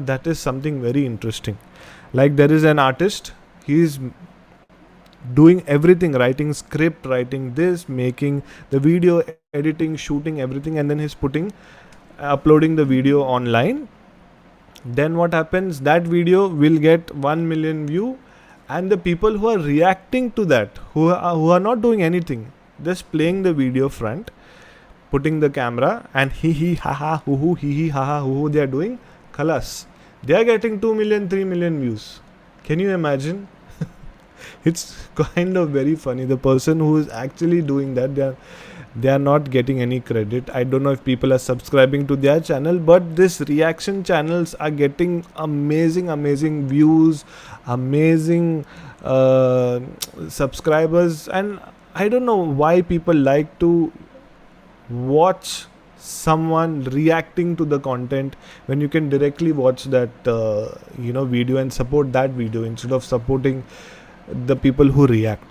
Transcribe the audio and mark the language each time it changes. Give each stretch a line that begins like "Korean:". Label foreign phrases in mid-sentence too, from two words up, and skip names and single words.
English: That is something very interesting. Like, there is an artist, he's doing everything, writing script, writing this, making the video, editing, shooting everything, and then he's uploading the video online. Then what happens? That video will get 1 million view, and the people who are reacting to that, who are not doing anything, just playing the video front, putting the camera, and hee ha ha hoo hee ha ha hoo, they are doing khalas. They are getting 2 million, 3 million views. Can you imagine? It's kind of very funny. The person who is actually doing that, they are not getting any credit. I don't know if people are subscribing to their channel, but this reaction channels are getting amazing views, amazing subscribers, and I don't know why people like to watch someone reacting to the content when you can directly watch that video and support that video instead of supporting the people who react.